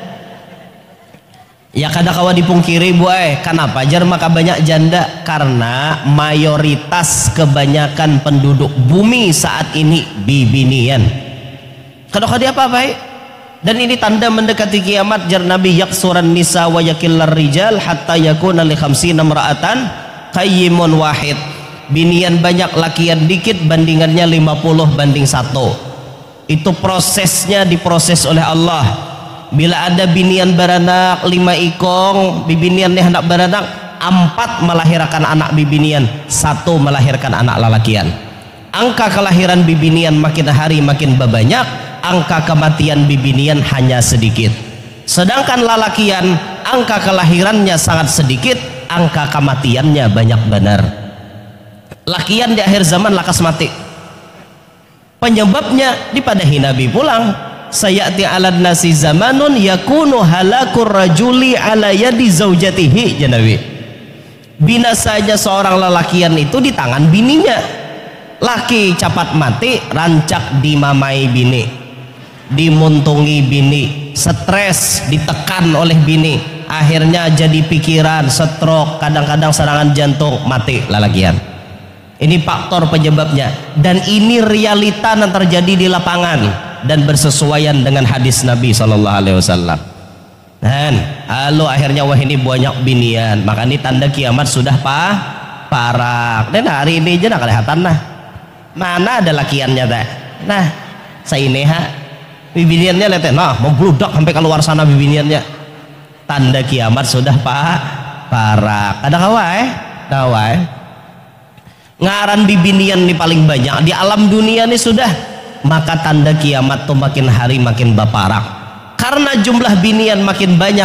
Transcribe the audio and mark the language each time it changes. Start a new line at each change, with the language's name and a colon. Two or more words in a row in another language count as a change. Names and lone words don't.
Banjar: Ya kada kawa dipungkiri kenapa jar maka banyak janda? Karena mayoritas kebanyakan penduduk bumi saat ini bibinian. Kada kawa apa baik. Dan ini tanda mendekati kiamat. Jar Nabi
Arabic: يكثر النساء و يقل الرجال حتى يكون لخمسين امرأة قيم واحد.
Banjar: Binian banyak lakian dikit bandingannya 50 banding 1. Itu prosesnya diproses oleh Allah. Bila ada binian beranak 5 ikong, bibinian nih anak beranak 4 melahirkan anak bibinian, 1 melahirkan anak lalakian. Angka kelahiran bibinian makin hari makin banyak, angka kematian bibinian hanya sedikit. Sedangkan lalakian angka kelahirannya sangat sedikit, angka kematiannya banyak benar. Lakian di akhir zaman lakas mati. Penyebabnya dipadahi Nabi pulang,
Arabic: يأتي على الناس زمان يكون هلاك الرجل على يد زوجته.
Banjar: Ya Nabi, binasanya seorang lelakian itu di tangan bininya. Laki cepat mati, rancak dimamai bini, dimuntungi bini, stres, ditekan oleh bini, akhirnya jadi pikiran, stroke, kadang-kadang serangan jantung, mati lelakian. Ini faktor penyebabnya, dan ini realita yang terjadi di lapangan dan bersesuaian dengan hadis Nabi SAW. Dan lalu akhirnya wah ini banyak binian, maka ini tanda kiamat sudah parah. Dan hari ini aja nak kelihatan nah, mana ada lakiannya teh? Nah, saya ini bibiniannya lihat nah membludak sampai keluar sana bibiniannya. Tanda kiamat sudah parah. Ada kawai? Ngaran bibinian ini paling banyak di alam dunia ini sudah, maka tanda kiamat tuh makin hari makin baparak karena jumlah binian makin banyak.